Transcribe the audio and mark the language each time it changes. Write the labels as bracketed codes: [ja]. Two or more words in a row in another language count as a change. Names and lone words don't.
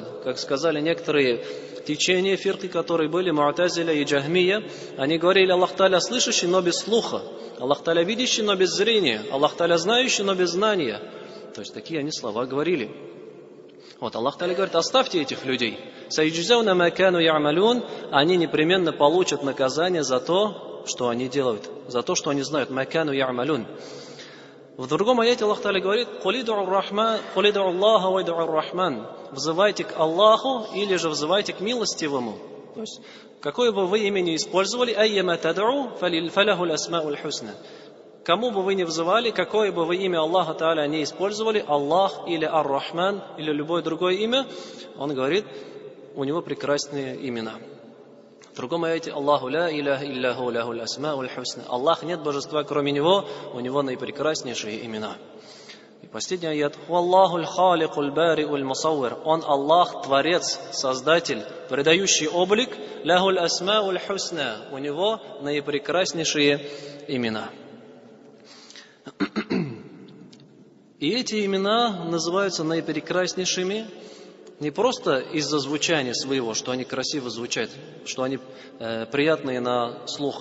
[ru] Как сказали некоторые течения фирки, которые были Му'тазиля и Джахмия, они говорили: Аллах Тааля слышащий, но без слуха, Аллах Тааля видящий, но без зрения, Аллах Тааля знающий, но без знания. То есть такие они слова говорили. Аллах Тааля говорит: оставьте этих людей. [ar] «سيجزون ما كانوا يعملون», [ru] они непременно получат наказание за то, что они делают, за то, что они знают. [ar] «ما كانوا يعملون». [ru] В другом аяте Аллах Тааля говорит: [ar] «قل ادعوا الله و ادعوا الرحمن». [ru] Взывайте к Аллаху или же взывайте к милостивому. То есть, какое бы вы имя ни использовали, [ar] «أيا ما تدعوا فله الأسماء الحسنى». [ru] Кому бы вы ни взывали, какое бы вы имя Аллаха Тааля не использовали, Аллах или Ар-Рахман или любое другое имя, он говорит: у него прекрасные имена. В другом аяте [ar] الله لا إله إلا هو له الأسماء الحسنى. [ru] Аллах, нет божества кроме него, у него наипрекраснейшие имена. И последний аят. [ar] الله الخالق البارئ المصور. [ru] Он Аллах, Творец, Создатель, придающий облик. [ar] له الأسماء الحسنى. [ru] У него наипрекраснейшие имена. И эти имена называются наипрекраснейшими не просто из-за звучания своего, что они красиво звучат, что они приятные на слух.